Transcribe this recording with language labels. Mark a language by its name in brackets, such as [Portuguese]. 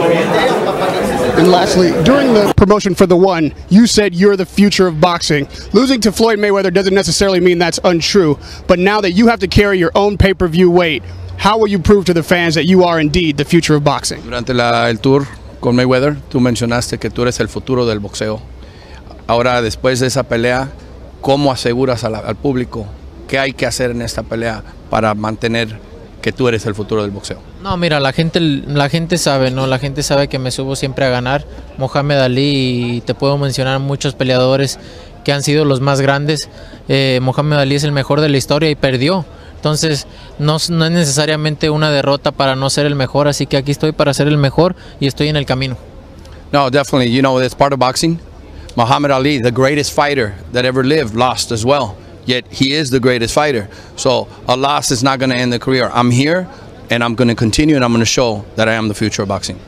[English] And lastly, during the promotion for the one, you said you're the future of boxing. Losing to Floyd Mayweather doesn't necessarily mean that's untrue, but now that you have to carry your own pay-per-view weight, how will you prove to the fans that you are indeed the future of boxing? [Spanish] Durante el tour con Mayweather, tú mencionaste que tú eres el futuro del boxeo. Ahora, después de esa pelea, ¿cómo aseguras al público qué hay que hacer en esta pelea para mantener que tú eres el futuro del boxeo? No, mira, la gente sabe, ¿no? La gente sabe que me subo siempre a ganar. Mohamed Ali, y te puedo mencionar muchos peleadores que han sido los más grandes. Mohamed Ali es el mejor de la historia y perdió. Entonces, no es necesariamente una derrota para no ser el mejor, así que aquí estoy para ser el mejor y estoy en el camino. [English] No, definitely. You know, that's part of boxing. Muhammad Ali, the greatest fighter that ever lived, lost as well. Yet he is the greatest fighter. So a loss is not going to end the career. I'm here, and I'm going to continue, and I'm going to show that I am the future of boxing.